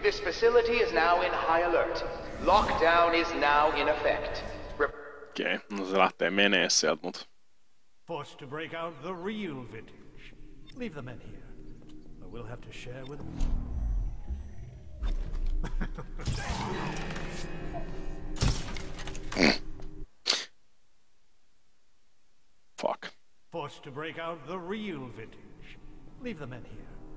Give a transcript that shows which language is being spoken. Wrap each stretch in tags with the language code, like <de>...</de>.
<en>facility is now in high alert. Lockdown is now in effect.</en> <fi>Okei, no se lähtee menee sieltä, mut...</fi> <en>Forced to break out the real vintage. Leave the men here. But we'll have to share with them. Fuck. Forced to break out the real vintage. Leave the men here.</en>